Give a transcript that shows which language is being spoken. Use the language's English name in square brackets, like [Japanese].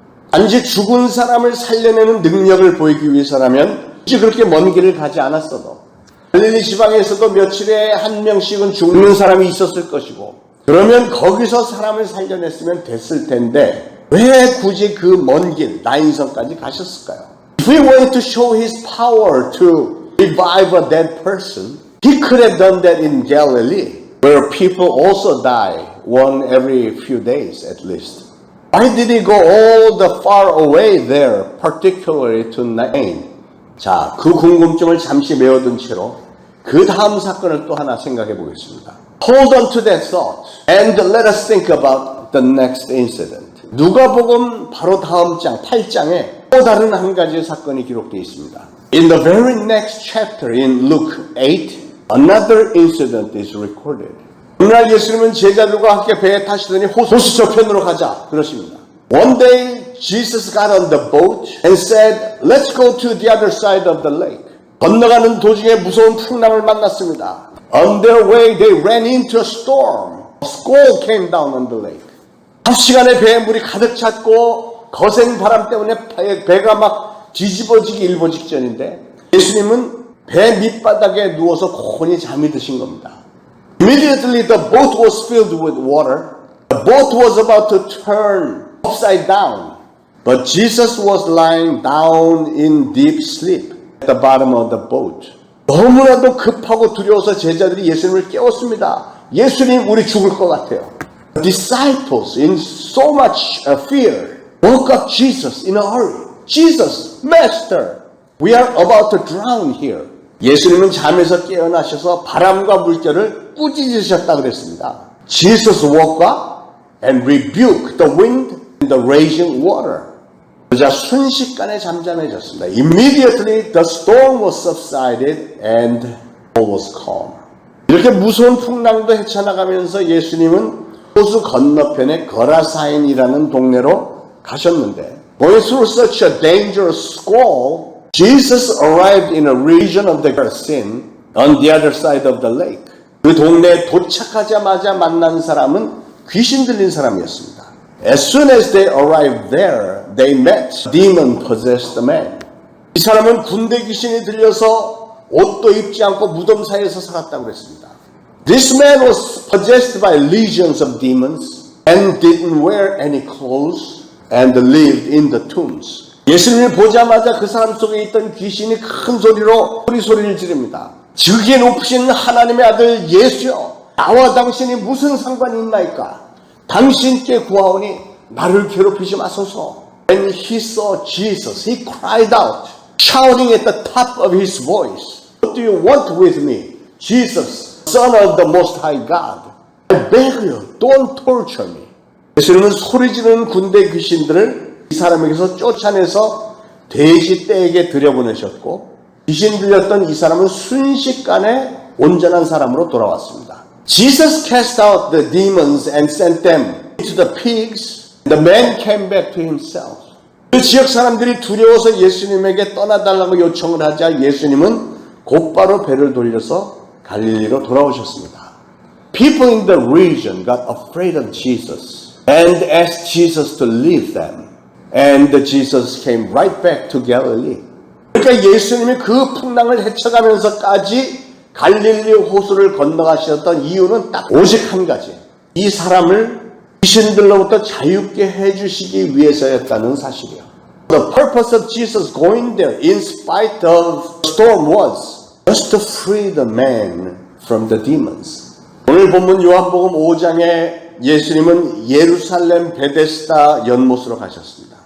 [Korean] 단지 죽은 사람을 살려내는 능력을 보이기 위해서라면 굳이 그렇게 먼 길을 가지 않았어도 갈릴리 지방에서도 며칠에 한 명씩은 죽는 사람이 있었을 것이고 그러면 거기서 사람을 살려냈으면 됐을 텐데 왜 굳이 그 먼 길 나인성까지 가셨을까요? [English] If he wanted to show his power to revive a dead person, he could have done that in Galilee, where people also die one every few days at least. Why did he go all the far away there, particularly to Nain? [Korean] 자, 그 궁금증을 잠시 메워둔 채로 그 다음 사건을 또 하나 생각해 보겠습니다. [English] Hold on to that thought and let us think about the next incident. [Korean] 누가복음 바로 다음 장 8장에 또 다른 한 가지 사건이 기록되어 있습니다. [English] In the very next chapter in Luke 8, another incident is recorded. [Korean] 오늘날 예수님은 제자들과 함께 배에 타시더니 호수 저편으로 가자 그러십니다. [English] One day Jesus got on the boat and said, "Let's go to the other side of the lake." [Korean] 건너가는 도중에 무서운 풍랑을 만났습니다. [English] On their way they ran into a storm. A squall came down on the lake. [Korean] 한 시간에 배에 물이 가득 찼고 거센 바람 때문에 배가 막 뒤집어지기 일보 직전인데 예수님은 배 밑바닥에 누워서 고온히 잠이 드신 겁니다. [English] Immediately the boat was filled with water. The boat was about to turn upside down. But Jesus was lying down in deep sleep at the bottom of the boat. [Korean] 너무나도 급하고 두려워서 제자들이 예수님을 깨웠습니다. 예수님, 우리 죽을 것 같아요. [English] The disciples, in so much fear, woke up Jesus in a hurry. Jesus, Master, we are about to drown here. [Korean] 예수님은 잠에서 깨어나셔서 바람과 물결을 꾸짖으셨다 그랬습니다. [English] Jesus woke up and rebuked the wind and the raging water. [Korean] 그러자 순식간에 잠잠해졌습니다. [English] Immediately the storm was subsided and all was calm. [Korean] 이렇게 무서운 풍랑도 헤쳐나가면서 예수님은 호수 건너편의 거라사인이라는 동네로 가셨는데 [English] going through such a dangerous squall, Jesus arrived in a region of the Gerasenes on the other side of the lake. [Korean] 그 동네에 도착하자마자 만난 사람은 귀신 들린 사람이었습니다. [English] As soon as they arrived there, they met a demon-possessed man. [Korean] 이 사람은 군대 귀신이 들려서 옷도 입지 않고 무덤 사이에서 살았다고 했습니다. [English] This man was possessed by legions of demons and didn't wear any clothes and lived in the tombs. [Korean] 예수님을 보자마자 그 사람 속에 있던 귀신이 큰 소리로 소리를 지릅니다. 지극히 높으신 하나님의 아들 예수여, 나와 당신이 무슨 상관이 있나이까? 당신께 구하오니 나를 괴롭히지 마소서. [English] When he saw Jesus, he cried out, shouting at the top of his voice, "What do you want with me, Jesus, Son of the Most High God? I beg you, don't torture me." [Korean] 예수님은 소리 지르는 군대 귀신들을 이 사람에게서 쫓아내서 돼지 떼에게 들여보내셨고 귀신 들렸던 이 사람은 순식간에 온전한 사람으로 돌아왔습니다. [English] Jesus cast out the demons and sent them into the pigs. The man came back to himself. [Korean] 그 지역 사람들이 두려워서 예수님에게 떠나달라고 요청을 하자 예수님은 곧바로 배를 돌려서 갈릴리로 돌아오셨습니다. [English] People in the region got afraid of Jesus and asked Jesus to leave them. And Jesus came right back to Galilee. [Korean] 그러니까 예수님이 그 풍랑을 헤쳐가면서까지 갈릴리 호수를 건너가셨던 이유는 딱 오직 한 가지. 이 사람을 귀신들로부터 자유케 해주시기 위해서였다는 사실이요. [English] The purpose of Jesus going there in spite of the storm was just to free the man from the demons. [Korean] 오늘 본문 요한복음 5장에 예수님은 예루살렘 베데스다 연못으로 가셨습니다.